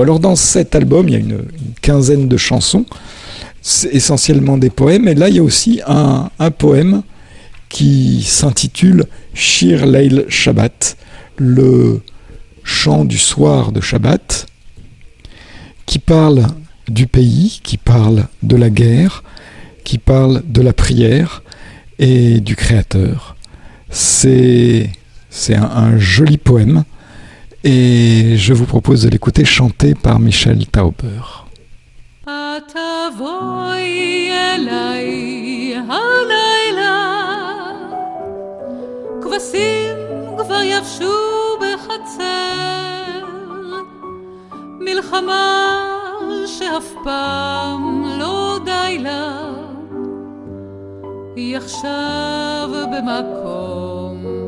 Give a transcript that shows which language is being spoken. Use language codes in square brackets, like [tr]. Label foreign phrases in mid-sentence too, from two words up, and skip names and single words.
[fr] Alors dans cet album, il y a une quinzaine de chansons, c'est essentiellement des poèmes, et là il y a aussi un poème qui s'intitule Shir Leil Shabbat, le chant du soir de Shabbat, qui parle du pays, qui parle de la guerre, qui parle de la prière et du Créateur. C'est un joli poème et je vous propose de l'écouter chanté par Michel Tauber. [he] תבואי אליי הלילה, כבשים כבר יבשו בחצר, מלחמה שאף פעם לא די לה, היא עכשיו במקום